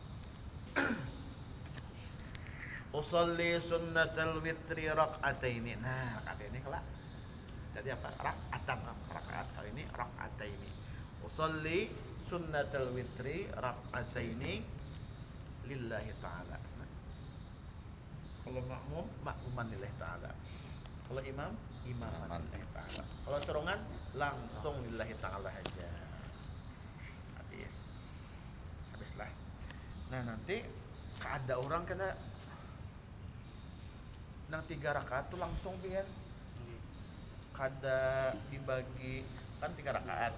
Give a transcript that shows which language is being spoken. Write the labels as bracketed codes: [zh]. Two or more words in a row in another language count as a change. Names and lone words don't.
[ar] Usolli sunnatal witri rak'ataini. [bjn] Nah, rakaat ini kelak. Jadi apa? Rakaatan, rakaat. Kali ini rak'ataini. [ar] Usolli sunnatal witri rak'ataini lillahi ta'ala. [bjn] Nah, kalau makmum, [ar] makmuman lillahi ta'ala. [bjn] Kalau imam, [ar] imaman lillahi ta'ala. [bjn] Kalau serongan, langsung [ar] lillahi ta'ala [bjn] aja. Habislah. Nah, nanti ada orang kena nang 3 rakaat tuh langsung pian. Kada dibagi kan 3 rakaat.